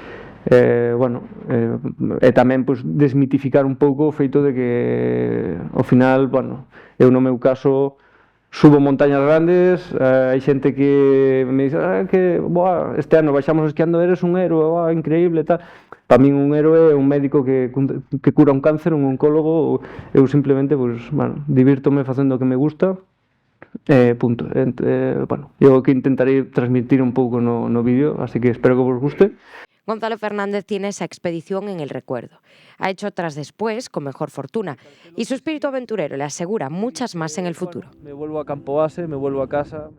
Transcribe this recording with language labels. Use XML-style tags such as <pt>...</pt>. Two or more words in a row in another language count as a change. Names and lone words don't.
<gl>E tamén pois, desmitificar un pouco o feito de que ao final, eu no meu caso subo montañas grandes, hai xente que</gl> <es>me dice</es> <gl>que este ano baixamos esquiando,</gl> <es>eres un héroe,</es> <gl>increíble, tal. Para min un héroe é un médico que cura un cáncer, un oncólogo. Eu simplemente divírtome facendo o que me gusta. Punto. Eu que intentarei transmitir un pouco no vídeo, así que espero que vos guste.</gl> <es>Gonzalo Fernández tiene esa expedición en el recuerdo. Ha hecho otras después, con mejor fortuna, y su espíritu aventurero le asegura muchas más en el futuro. Me vuelvo a Campo Base, me vuelvo a casa.</es>